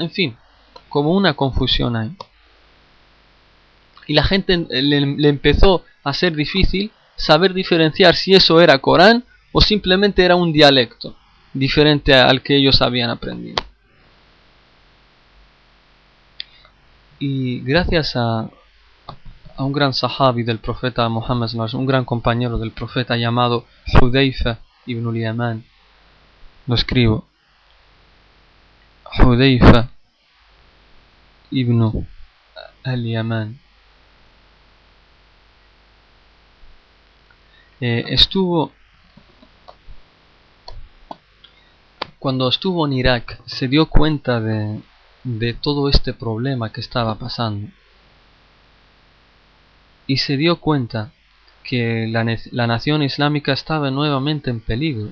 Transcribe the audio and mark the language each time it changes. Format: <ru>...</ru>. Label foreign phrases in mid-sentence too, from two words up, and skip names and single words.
<es>En fin, como una confusión ahí. Y la gente le empezó a ser difícil saber diferenciar si eso era Corán o simplemente era un dialecto diferente al que ellos habían aprendido. Y gracias a un gran sahabi del profeta Muhammad, un gran compañero del profeta llamado Hudayfa ibn al-Yaman, lo escribo, Hudayfa ibn al-Yaman, cuando estuvo en Irak, se dio cuenta de todo este problema que estaba pasando. Y se dio cuenta que la nación islámica estaba nuevamente en peligro.</es>